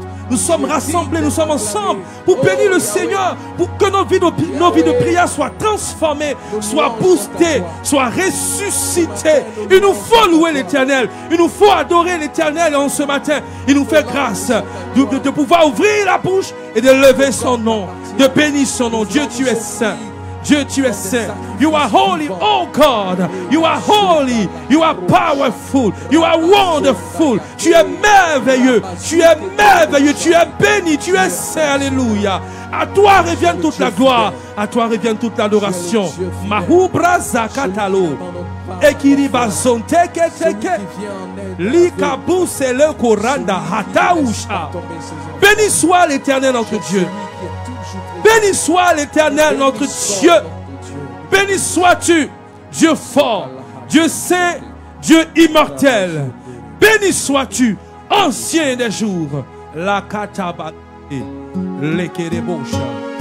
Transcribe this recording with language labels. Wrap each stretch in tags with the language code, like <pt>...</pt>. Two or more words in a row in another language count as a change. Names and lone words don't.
<fr>Nous sommes rassemblés, nous sommes ensemble pour bénir le Seigneur, pour que nos vies de prière soient transformées, soient boostées, soient ressuscitées. Il nous faut louer l'Éternel, il nous faut adorer l'Éternel en ce matin. Il nous fait grâce de pouvoir ouvrir la bouche et de lever son nom, de bénir son nom. Dieu, tu es saint. Dieu, tu es saint.</fr> <en>You are holy, oh God. You are holy. You are powerful. You are wonderful.</en> <fr>Tu es merveilleux. Tu es merveilleux. Tu es béni. Tu es saint. Alléluia. À toi revient toute la gloire. À toi revient toute l'adoration. Mahubra zakatalo. Ekiribason teke teke. Likabu sele koranda hatausha. Béni soit l'Éternel notre Dieu. Béni soit l'Éternel notre Dieu. Béni sois-tu, Dieu fort, Dieu saint, Dieu immortel. Béni sois-tu, ancien des jours. La kataba lekerebosha.</fr>